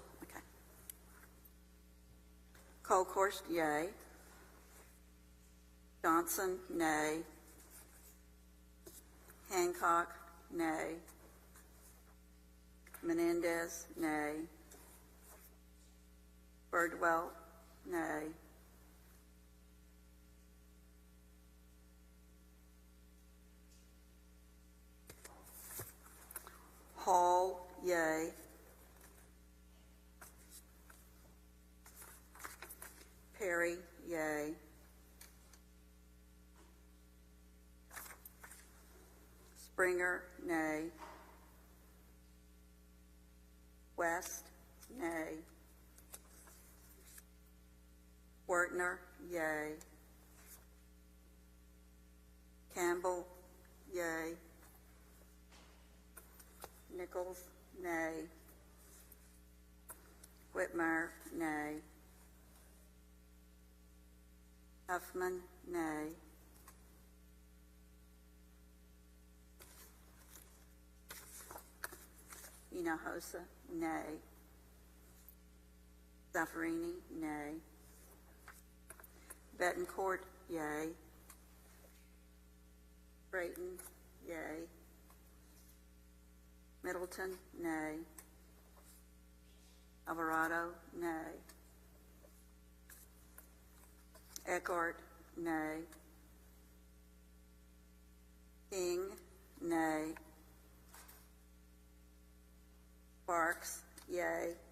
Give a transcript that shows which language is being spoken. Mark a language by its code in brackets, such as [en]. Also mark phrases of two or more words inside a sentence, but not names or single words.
[en] Okay. Colkhorst, yay. Johnson, nay. Hancock, nay. Menendez, nay. Birdwell, nay. Hall, yea. Perry, yea. Springer, nay. West, nay. Wertner, yea. Campbell, yea. Nichols, nay. Whitmire, nay. Huffman, nay. Hinojosa, nay. Zaffarini, nay. Betancourt, yea. Brayton, yea. Middleton, nay. Alvarado, nay. Eckhart, nay. King, nay. Sparks, yea.